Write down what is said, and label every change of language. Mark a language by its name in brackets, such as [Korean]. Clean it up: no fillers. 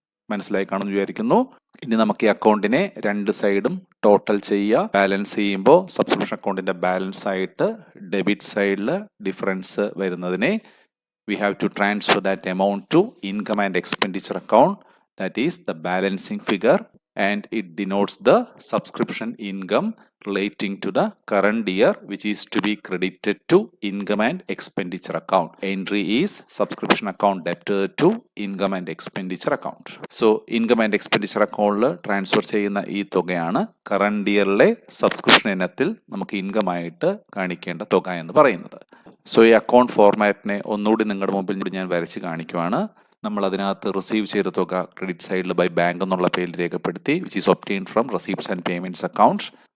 [Malayalam] മനസ്സിലായി കാണുമെന്ന് വിചാരിക്കുന്നു. ഇനി നമുക്ക് ഈ അക്കൗണ്ടിനെ രണ്ട് സൈഡും ടോട്ടൽ ചെയ്യുക. ബാലൻസ് ചെയ്യുമ്പോൾ സബ്സ്ക്രിപ്ഷൻ അക്കൗണ്ടിന്റെ ബാലൻസ് ആയിട്ട് ഡെബിറ്റ് സൈഡിൽ ഡിഫറൻസ് വരുന്നതിനെ [English] We have to transfer that amount to income and expenditure account. That is the balancing figure. and it denotes the subscription income relating to the current year which is to be credited to income and expenditure account. Entry is subscription account debtor to income and expenditure account. So income and expenditure account [Malayalam] transfer ചെയ്യുന്ന ഈ തുകയാണ് current ഇയറിലെ subscription ഇനത്തിൽ നമുക്ക് income ആയിട്ട് കാണിക്കേണ്ട തുക എന്ന് പറയുന്നത്. സോ ഈ അക്കൗണ്ട് ഫോർമാറ്റിനെ ഒന്നുകൂടി നിങ്ങളുടെ മുമ്പിൽ ഞാൻ വരച്ച് കാണിക്കുവാണ്. നമ്മൾ അതിനകത്ത് റിസീവ് ചെയ്ത തുക ക്രെഡിറ്റ് സൈഡിൽ ബൈ ബാങ്ക് എന്നുള്ള പേരിൽ രേഖപ്പെടുത്തി, [English] Which is obtained from receipts and payments account.